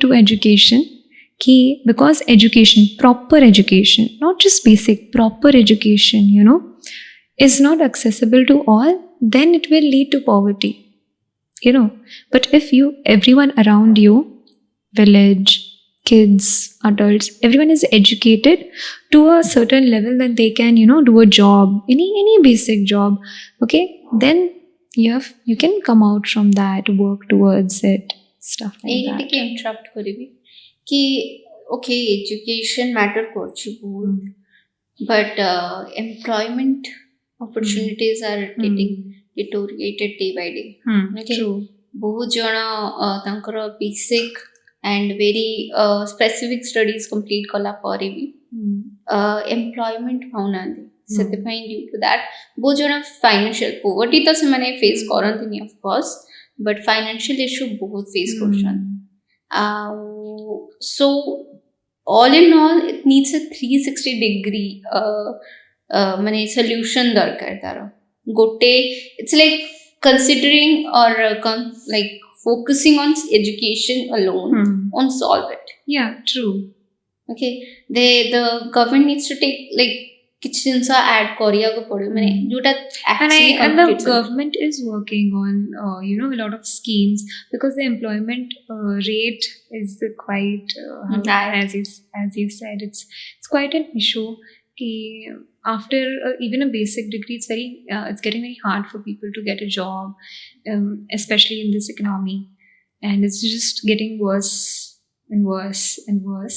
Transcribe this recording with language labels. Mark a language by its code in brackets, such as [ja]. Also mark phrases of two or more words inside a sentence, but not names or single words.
[en] to education कि because education proper education not just basic proper education is not accessible to all then it will lead to poverty but if everyone around you village kids adults everyone is educated to a certain level that they can do a job any basic job okay then you can come out from that work towards it stuff like that [or] ଟିକେ interrupt କରିବି कि [en] okay education matter [or] କରୁଛି ବହୁତ [en] but employment opportunities are getting deteriorated day by day okay true [or] ବହୁତ ଜଣ ତାଙ୍କର [en] basic and very specific studies complete [or] କଲା ପରେ ବି ଏମ୍ପ୍ଲୟମେଣ୍ଟ ପାଉନାହାନ୍ତି ସେଥିପାଇଁ [en] due to that [or] ବହୁତ ଜଣ [en] financial poverty [or] ତ ସେମାନେ ଫେସ୍ କରନ୍ତିନି [en] of course but financial issue [or] ବହୁତ ଫେସ୍ କରୁଛନ୍ତି ଆଉ ସୋ [en] all in all it needs a 360 degree [or] ମାନେ solution ଦରକାର ତାର ଗୋଟେ [en] it's like considering or like focusing on education alone won't solve it. Yeah, true. Okay, the government needs to take like [or] କିଛି ଜିନିଷ add କରିବାକୁ ପଡ଼ିବ ମାନେ ଯୋଉଟା [en] actually And the government is working on a lot of schemes because the employment rate is quite high, as you said. It's quite an issue. After even a basic degree, it's getting very hard for people to get a job, especially in this economy, and it's just getting worse and worse and worse.